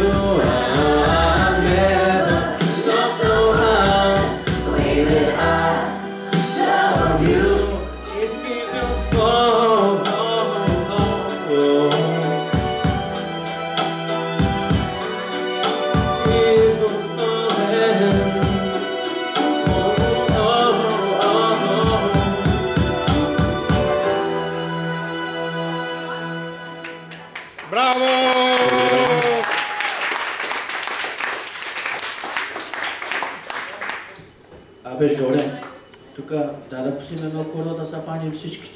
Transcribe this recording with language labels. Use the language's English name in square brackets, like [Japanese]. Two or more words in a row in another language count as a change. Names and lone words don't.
[English] I never lost no heart without love you. Keep on falling. Keep on falling. [Bulgarian] Браво! Абе, Жоле, тук да пуснем едно коро да се фаним всичките.